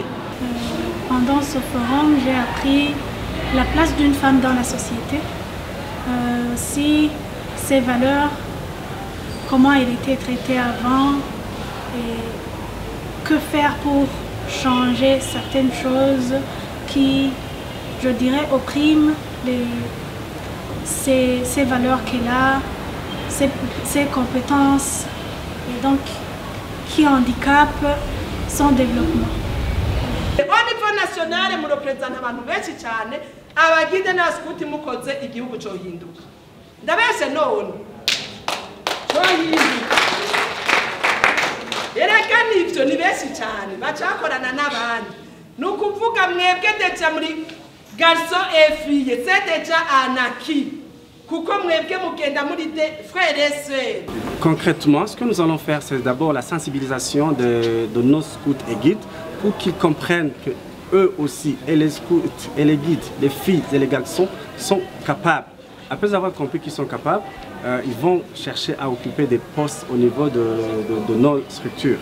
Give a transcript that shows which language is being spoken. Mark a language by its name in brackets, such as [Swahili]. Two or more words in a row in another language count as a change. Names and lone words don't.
[French] Pendant ce forum, j'ai appris la place d'une femme dans la société, si ses valeurs, comment elle était traitée avant et que faire pour changer certaines choses qui, je dirais, oppriment ses valeurs qu'elle a, ses compétences, et donc qui handicapent son développement. Au niveau national [Rundi] murepresenta abantu benshi cyane abagide n'abaskuti mukoze igihugu cyo hinduka ndabese none cyo hinduka ereka nivyo ni benshi cyane bacakorana n'abandi nukuvuga mwebwe deja muri [French] garçon et fille c'est déjà un acquis [Rundi] kuko mwebwe mugenda muri [French] des frères et sœurs. Concrètement, ce que nous allons faire, c'est d'abord la sensibilisation de nos scouts et guides pour qu'ils comprennent que eux aussi, et les scouts et les guides, les filles et les garçons, sont capables. Après avoir compris qu'ils sont capables, ils vont chercher à occuper des postes au niveau de nos structures.